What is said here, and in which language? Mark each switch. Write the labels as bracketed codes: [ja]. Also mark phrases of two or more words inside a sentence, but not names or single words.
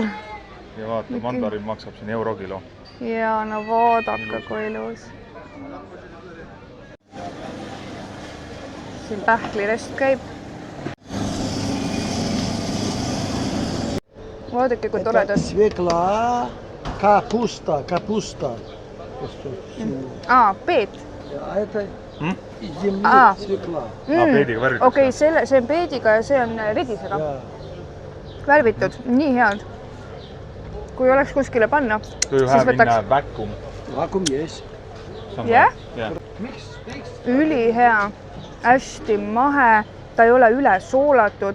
[et] Ja vaata, mandarin maksab siin euro kilo. Ja, no vaadake, kui ilus. Siin pähklirest käib. Vaadake, kui toredad. [ru] Свекла, капуста. [et] Peet. [ru] А это земля свекла. [et] Peediga värvitud. Okei, see on peediga ja see on redisega. Värvitud, nii head. Kui oleks kuskile panna, siis võtaks... Vakuum yes. Jah? Üli hea, hästi mahe, ta ei ole üle soolatud.